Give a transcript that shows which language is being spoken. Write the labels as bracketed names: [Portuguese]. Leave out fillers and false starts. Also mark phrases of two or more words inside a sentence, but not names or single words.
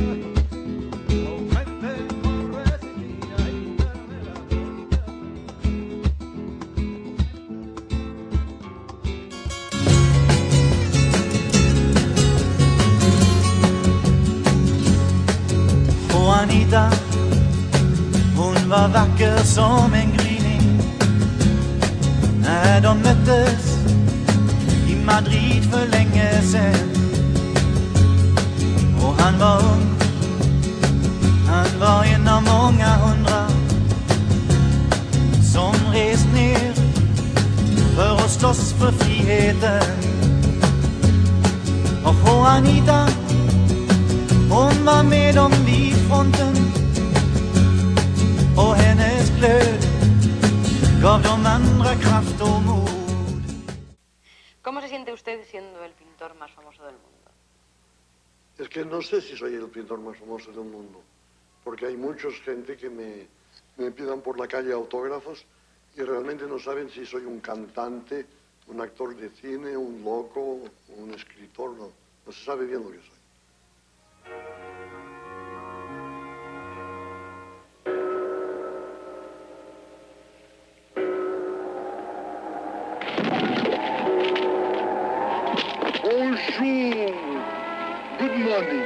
[Spanish] Prometemos resistir, ay Carmela, ay [Swedish] Juanita, hon var vacker som en gryning. När de möttes i Madrid för länge sedan. Och han var ung, han var en av många hundra som rest ner för att slåss för friheten. Och Juanita, hon var med om vid fronten. Och hennes glöd gav de andra kraft och mod. [Spanish] ¿Cómo se siente usted siendo el pintor más famoso del mundo? Es que no sé si soy el pintor más famoso del mundo, porque hay mucha gente que me pidan por la calle autógrafos y realmente no saben si soy un cantante, un actor de cine, un loco, un escritor, no se sabe bien lo que soy. [English] Bonjour, good morning.